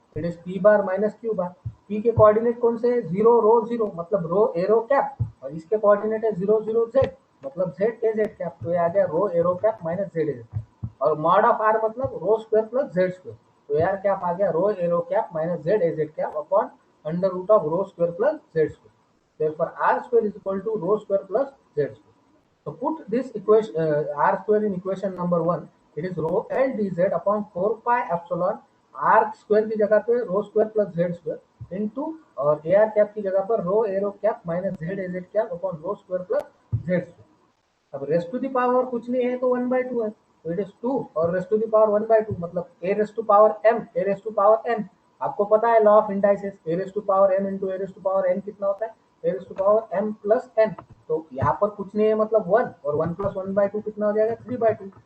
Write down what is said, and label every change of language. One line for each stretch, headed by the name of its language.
Hindi: It is P bar minus Q bar. P के coordinate कौन से है, 0 रो 0 मतलब रो एरो कैप, और इसके कोऑर्डिनेट है 0 0 जेड मतलब जेड ए जेड कैप. तो ये आ गया रो arrow cap minus Z A. और मॉड ऑफ आर मतलब रो स्क्वायर प्लस जेड स्क्वायर. तो यार कैप आ गया रो arrow cap minus Z A Z cap upon under root of row square plus Z square.
English: Therefore, r square is equal to rho square plus z square. So put this equation r square in equation number one. It is rho l dz upon 4 pi epsilon r square
Hindi: की जगह पे
English: rho square plus z square into और ar cap
Hindi: की जगह पर
English: rho aero cap minus z az cap upon rho square plus z square.
Hindi: अब raise to the power कुछ नहीं है तो 1/2 है, तो इट इज 2 और रेस टू द पावर 1/2 मतलब ए raise to power M A raise to power N. आपको पता है law of indices A raise to power M into A raise to power N कितना होता है, ए raise to power M plus N. तो यहाँ पर कुछ नहीं है मतलब 1 और 1 प्लस 1/2 कितना हो जाएगा 3/2.